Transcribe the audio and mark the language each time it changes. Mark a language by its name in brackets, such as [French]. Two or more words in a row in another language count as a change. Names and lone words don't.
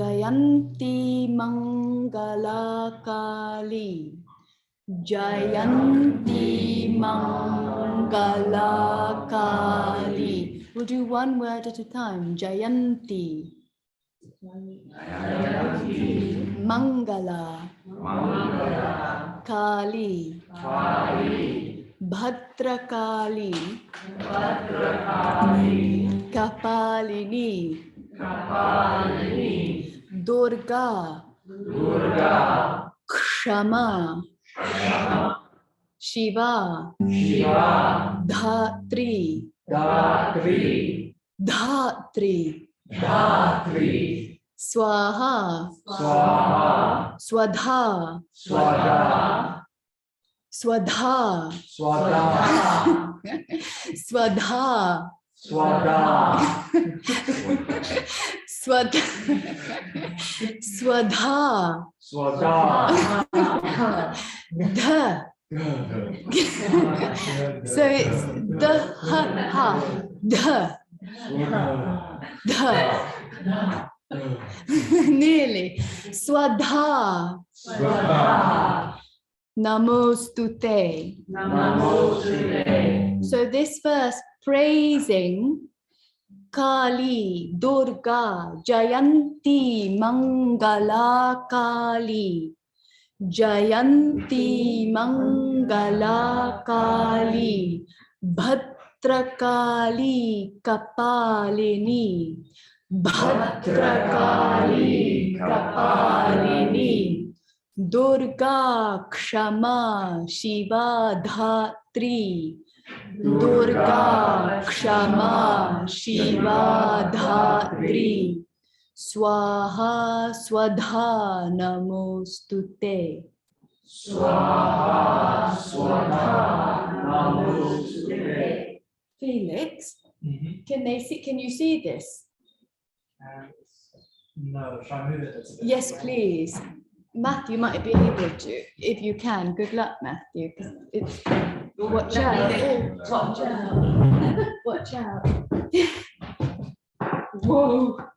[Sanskrit] Jayanti Mangala Kali. Jayanti Mangala Kali. [English] We'll do one word at a time. [Sanskrit] Jayanti. Mangala. Kali. Bhadrakali. Kapalini. Durga. Kshama. Shiva. Dhatri. Dhatri. Swaha. Swadha. Swadha. Swadha. Swadha. [English] Dha. So it's the ha. Dha. Dha. Nearly. [Sanskrit] Swadha. Namostute. [English] So this verse praising Kali, Durga, Jayanti, Mangala Kali. [Sanskrit] Jayanti, Mangala Kali. Bhadrakali, Kapalini. Bhadrakali, Kapalini. Durga, Kshama, Shiva, Dhatri. Durga, Kshama, Shiva, Dhatri. Swaha, Swadha, Namostute. Swaha, Swadha, Namostute. [English] Felix, can you see this? No, shall I move it? Yes, please. Matthew might be able to, if you can. Good luck, Matthew. 'Cause it's, watch out. Watch out. Watch out. Whoa.